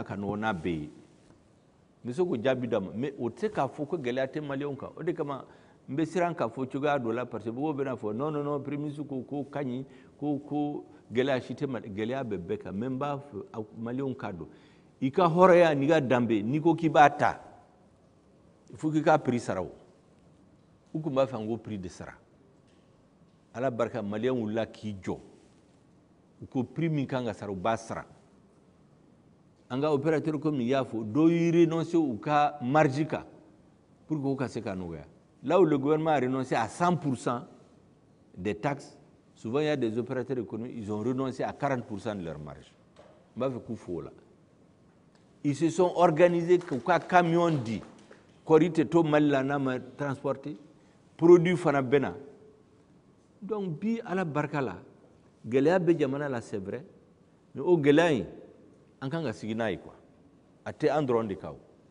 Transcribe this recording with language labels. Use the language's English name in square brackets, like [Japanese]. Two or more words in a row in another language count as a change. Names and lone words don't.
[Bambara] ka nɔgɔn n'a bɛɛ ye n bɛ se k'o jaabi d'a ma mais o tɛ se k'a fɔ ko gɛlɛya tɛ maliyɛnw kan o de kama n bɛ siran k'a fɔ cogoya dɔ la [French] parce que [Bambara] mɔgɔw bɛna fɔ [French] non premier ministre [Bambara] ko ka ɲi ko gɛlɛya si tɛ Mali gɛlɛya bɛ bɛɛ kan mais n b'a fɔ maliyɛnw k'a dɔn i ka hɔrɔnya n'i ka danbe n'i ko k'i b'a ta [French] il faut [Bambara] k'i ka prix sara o u tun b'a fɛ n ko prix de sara ala barika maliyɛnw wulila k'i jɔ u ko prix min kan ka sara u b'a sara an ka opérateur comme y'a fɔ dɔw y'i renoncer u ka marge kan [French] pour que [Bambara] u ka se ka nɔgɔya [French] là où le gouvernement a renoncé à 100% des taxes souvent il y a des opérateurs économiques ils ont renoncé à 40% de leur marge [Bambara] n b'a fɛ k'u fo o la. [French] Ils se sont organisés [Bambara] k'u ka camion di kɔri tɛ to Mali la n'a ma transporter produit fana bɛ na donc bi ala barika la gɛlɛya bɛ jamana la [French] c'est vrai mais [Bambara] o gɛlɛya in an kan ka sigi n'a ye quoi a tɛ an dɔrɔn de kan o.